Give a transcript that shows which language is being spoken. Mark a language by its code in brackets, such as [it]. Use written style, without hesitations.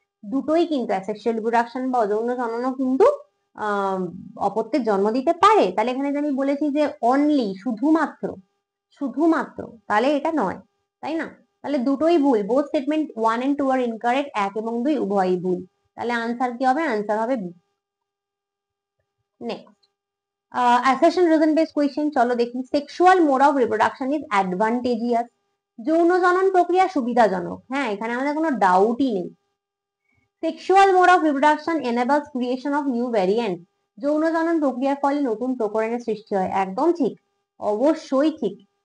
[bn] দুটোই কিন্তু, asexual reproduction বা অযৌন জননও কিন্তু অপত্যের জন্ম দিতে পারে। তাহলে এখানে যে আমি বলেছি যে অনলি, শুধুমাত্র, শুধুমাত্র, তাহলে এটা নয়, তাই না? তাহলে দুটোই ভুল। [en] both statement 1 and 2 are incorrect, [bn] 1 এবং 2 উভয়ই ভুল। তাহলে আনসার কি হবে? আনসার হবে B. [en] next, assertion reason based question, [bn] চলো দেখি। [en] Sexual mode of reproduction is advantageous. [bn] যৌন জনন প্রক্রিয়া সুবিধাজনক, হ্যাঁ, এখানে আমাদের কোনো ডাউটই নেই। [en] Sexual mode of reproduction enables creation of new variant. [bn] যৌন জনন প্রক্রিয়ার ফলে নতুন প্রকরণের সৃষ্টি হয়, একদম ঠিক, অবশ্যই ঠিক।